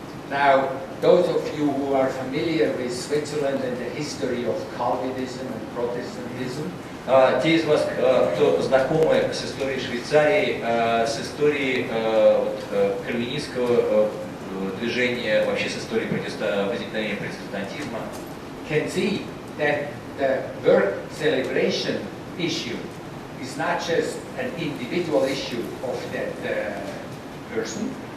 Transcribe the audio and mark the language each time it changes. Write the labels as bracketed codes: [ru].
[en] Now, those of you who are familiar with Switzerland and the history of Calvinism and Protestantism, [ru] Те из вас, кто знакомы с историей Швейцарии, с историей кальвинистского движения, вообще с историей возникновения протестантизма, [en] can see that the work celebration issue is not just an individual issue of that person,